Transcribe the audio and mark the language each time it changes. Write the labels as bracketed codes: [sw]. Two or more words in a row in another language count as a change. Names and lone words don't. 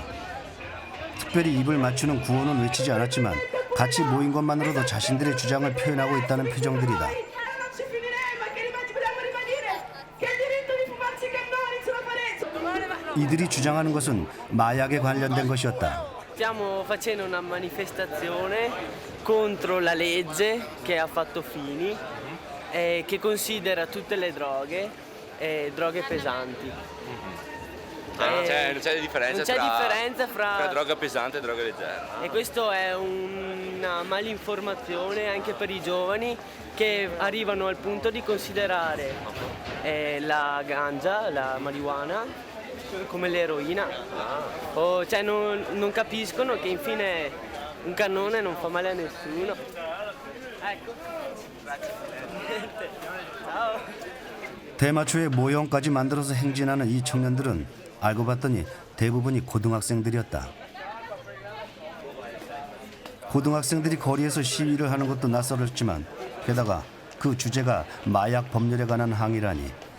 [ko] 특별히 입을 맞추는 구호는 외치지 않았지만 같이 모인 것만으로도 자신들의 주장을 표현하고 있다는 표정들이다. 이들이 주장하는 것은 마약에 관련된 것이었다. [it] Stiamo facendo una manifestazione contro la legge che ha fatto Fini che considera tutte le droghe droghe pesanti. Non c'è differenza, non c'è differenza fra droga pesante e droga leggera. E questo è una malinformazione anche per i giovani che arrivano al punto di considerare la ganja, la marijuana, come l'eroina. Cioè non capiscono che infine un cannone non fa male a nessuno. Ecco. Grazie. Ciao. [ko] 대마초의 모형까지 만들어서 행진하는 이 청년들은 알고 봤더니 대부분이 고등학생들이었다. 고등학생들이 거리에서 시위를 하는 것도 낯설었지만 게다가 그 주제가 마약 법률에 관한 항의라니.